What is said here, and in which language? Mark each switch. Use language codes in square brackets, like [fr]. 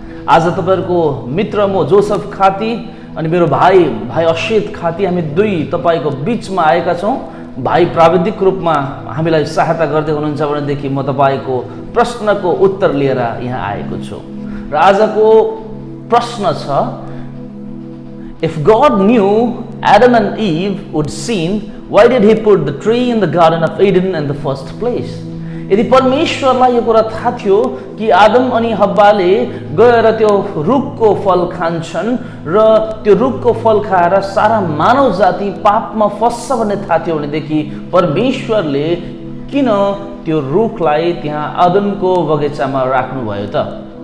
[ne] आज तपाईहरुको मित्र म जोसेफ खाती अनि मेरो भाइ अशित खाती, हामी दुई तपाईको बीचमा आएका छौं। भाइ प्राविधिक रूपमा हामीलाई सहायता गर्दै हुनुहुन्छ भनेदेखि म तपाईको प्रश्नको उत्तर लिएर यहाँ आएको छु। र आजको प्रश्न छ, [en] if God knew Adam and Eve would sin, why did he put the tree in the Garden of Eden in the first place? [ne] यदि परमेश्वरलाई यो कुरा थाहा थियो कि आदम अनि हब्बाले गएर त्यो रुखको फल खान्छन् र त्यो रुखको फल खाएर सारा मानव जाति पापमा फस्छ भन्ने थाहा थियो भनेदेखि परमेश्वरले किन त्यो रुखलाई त्यहाँ आदमको बगैँचामा राख्नुभयो त?